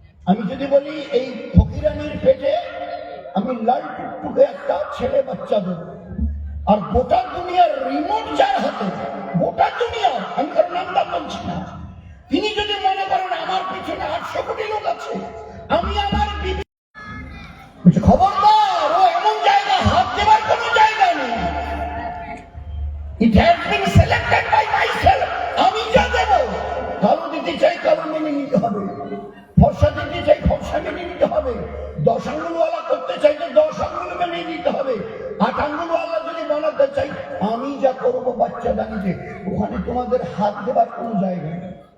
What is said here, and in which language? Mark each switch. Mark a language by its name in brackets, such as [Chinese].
[Bangla] আমি যদি বলি এই ফকিরানির পেটে আমি লাল টুকটুকে একটা ছেলে বাচ্চা দেব, আর গোটা দুনিয়ার রিমোট যার হাতে, গোটা দুনিয়া, আমি কারণ নামটা বলছি না, তিনি যদি মনে করেন আমার পিছনে 800 কোটি লোক আছে, আমি আমার বিবি, খবরদার, ও এমন জায়গা হাত দেবার কোন জায়গা নেই। [English] It has been selected by myself. [Bangla] আমি যা দেব, কালো দিতে চাই কালো মেনে নিতে হবে, ফর্সা দিতে চাই ফর্সা মেনে নিতে হবে, 10 আঙ্গুলওয়ালা করতে চাই তো 10 আঙ্গুল মেনে নিতে হবে, 8 আঙ্গুলওয়ালা যদি বানাতে চাই, আমি যা করবো বাচ্চা দানিতে, ওখানে তোমাদের হাত দেবার কোন জায়গা নেই।